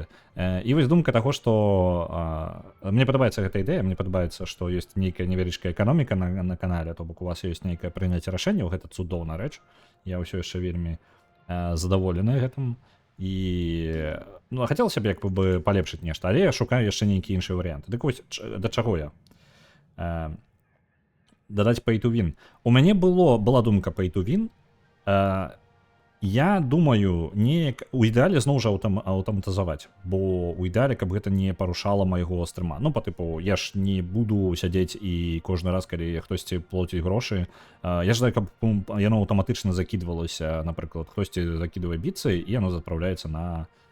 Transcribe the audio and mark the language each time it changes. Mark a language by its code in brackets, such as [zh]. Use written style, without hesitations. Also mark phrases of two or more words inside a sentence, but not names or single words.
[be] І вось думка таго, што мне падабаецца гэта ідэя, мне падабаецца, што ёсць нейкая невялічкая эканоміка на канале, то бок у вас ёсць нейкае прыняцце рашэнняў, гэта цудоўная рэч. Я ўсё яшчэ вельмі задаволены гэтым. І ну, хацелася б як бы палепшыць нешта, але я шукаю яшчэ нейкі іншы варыянт. Дык вось да чаго я? Дадаць [en] pay to win. [be] У мяне была думка [en] pay to win. [be] Я думаю, неяк у ідэале зноў жа аўтаматызаваць, бо у ідэале, каб гэта не парушала майго стрыма. Ну, па тыпу, я ж не буду сядзець і кожны раз, калі хтосьці плоціць грошы, я жадаю, каб яно аўтаматычна закідвалася, напрыклад, хтосьці закідвае біцы, і яно запраўляецца на...